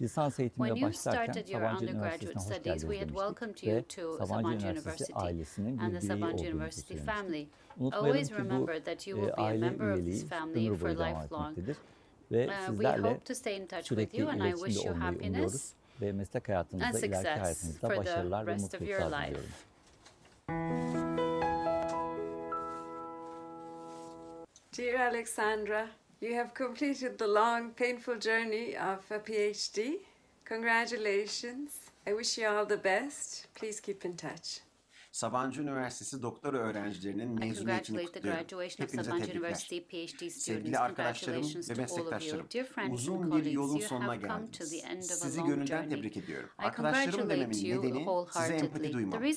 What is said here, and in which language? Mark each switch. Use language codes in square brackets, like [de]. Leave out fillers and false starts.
[tr] Lisans eğitimine başlarken Sabancı Üniversitesi'ne hoş geldiniz demiştik ve Sabancı Üniversitesi ailesinin bir bireyi olduğunuzu söylemiştik. Unutmayalım ki bu aile üyeliği ömür boyu devam etmektedir ve sizlerle sürekli iletişimde olmayı umuyoruz ve meslek hayatınızda, ileriki hayatınızda başarılar ve mutluluklar diliyorum. [en] Dear Alexandra, you have completed the long, painful journey of a PhD. Congratulations. I wish you all the best. Please keep in touch. [tr] Sabancı Üniversitesi doktora öğrencilerinin mezuniyetini kutluyorum. Hepinize tebrikler. Sevgili arkadaşlarım ve meslektaşlarım, uzun bir yolun sonuna geldiniz. Sizi gönülden tebrik ediyorum. Arkadaşlarım dememin nedeni size empati duymam.